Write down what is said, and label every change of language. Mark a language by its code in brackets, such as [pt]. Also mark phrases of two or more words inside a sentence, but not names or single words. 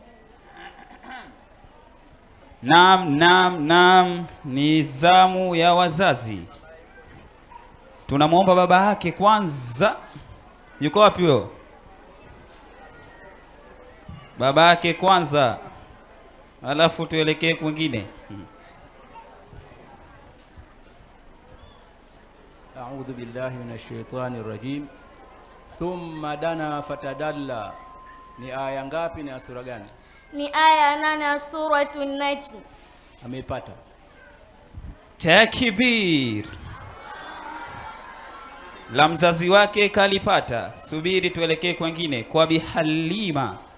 [sw] Naam, ni zamu ya wazazi. Tunamwomba baba yake kwanza. Yuko wapi huyo? Baba yake kwanza, alafu tuelekee kwingine. [ar] أعوذ بالله من الشيطان الرجيم. ثم دنا فتدلى. [sw] Ni aya ngapi na sura gani? Ni aya 8 suratul Najm. Ameipata. Takbir. La mzazi wake kalipata. Subiri tuelekee kwingine kwa Bi Halima.